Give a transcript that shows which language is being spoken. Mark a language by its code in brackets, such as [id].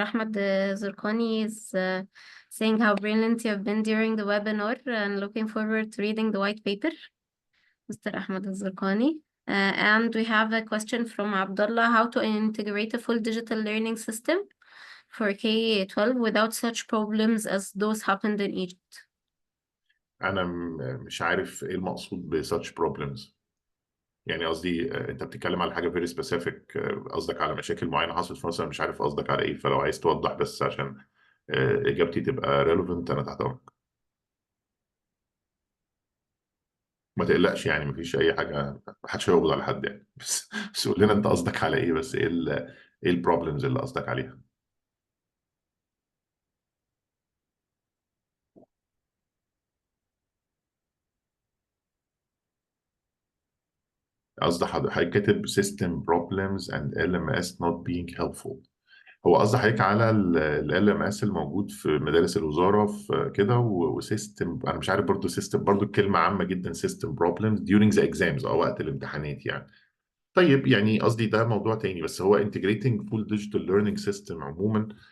[en] Ahmed Zurkani is saying how brilliant you have been during the webinar and looking forward to reading the white paper. Mr. Ahmed Zurkani. And we have a question from Abdullah, how to integrate a full digital learning system for K-12 without such problems as those happened in Egypt. [ar] انا مش عارف ايه المقصود ب [en] such problems. [ar] يعني قصدي انت بتتكلم على حاجه [en] very specific، [ar] قصدك على مشاكل معينه حصلت في مصر، مش عارف قصدك على ايه. فلو عايز توضح بس عشان اجابتي تبقى relevant، انا تحت امرك. ما تقلقش يعني، مفيش اي حاجه، ما حدش هيقبض على حد يعني. بس قول لنا انت قصدك على ايه، بس ايه ايه البروبلمز اللي قصدك عليها. قصد حضرتك كاتب [en] system problems and LMS not being helpful. [ar] هو قصد حضرتك على ال LMS الموجود في مدارس الوزارة في كده، وسيستم أنا مش عارف برضو سيستم، برضو الكلمة عامة جدا [en] system problems during the exams [ar] أو وقت الامتحانات يعني. طيب يعني قصدي ده موضوع تاني، بس هو [en] integrating full digital learning system [ar] عموما.